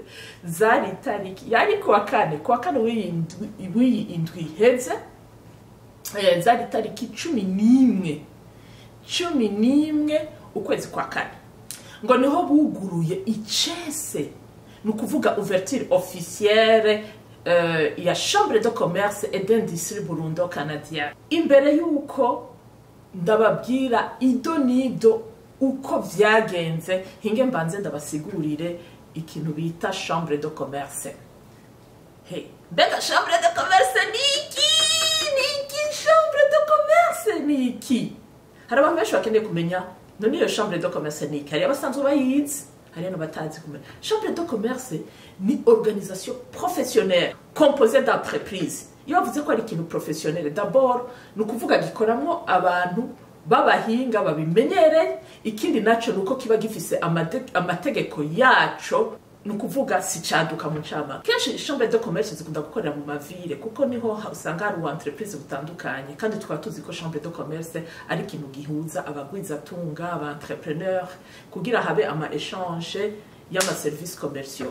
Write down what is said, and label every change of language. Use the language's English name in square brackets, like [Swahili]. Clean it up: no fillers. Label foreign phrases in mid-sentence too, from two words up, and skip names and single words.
[Rundi] Zari tariki yari kuwa kane w'iyi indwi iheze, zari tariki 11 ukwezi kwa kane, ngo niho buguruye icese, nukuvuga [French] ouverture officielle [Rundi] ya Chambre de Commerce et d'Industrie Burundo-Canadienne. Imbere yuko ndababwira idonido uko vyagenze, hinge mbanze ndabasigurire ikintu bita Chambre de Commerce. Mbega Chambre de Commerce ni iki? Chambre de Commerce ni iki? Hari abantu benshi bakeneye kumenya none iyo Chambre de Commerce ni iki? Hari abasanzwe bayizi, hari n'abatazi kumenya. [French] Chambre de Commerce ni organisation professionnelle composée d'entreprises. [Rundi] Iyo bavuze ko ari ikintu professionnel, d'abord ni ukuvuga gikoramo abantu babahinga babimenyereye. Ikindi naco nuko kiba gifise amategeko yaco, nukuvuga si caduka mu cama. Kenshi Chambre de Commerce zikunda gukorera mu mavire kuko niho usanga hari entreprise butandukanye, kandi tukaba tuzi ko Chambre de Commerce ari ikintu gihuza abagwizatunga, aba entrepreneur, kugira habe ama échange y'ama [French] services commerciaux.